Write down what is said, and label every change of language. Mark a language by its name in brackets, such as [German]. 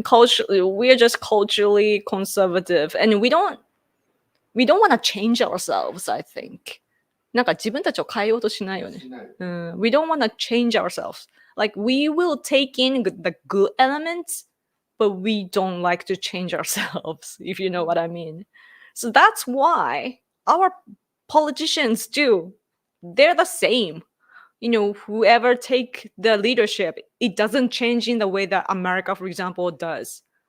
[English] culturally, we are just culturally conservative, and we don't want to change ourselves. I think [Japanese] なんか自分たちを変えようとしないよね。しない。 [English] We don't want to change ourselves. Like we will take in the good elements, but we don't like to change ourselves, if you know what I mean. So that's why our politicians do. They're the same. You know, whoever take the leadership, it doesn't change in the way that America, for example, does.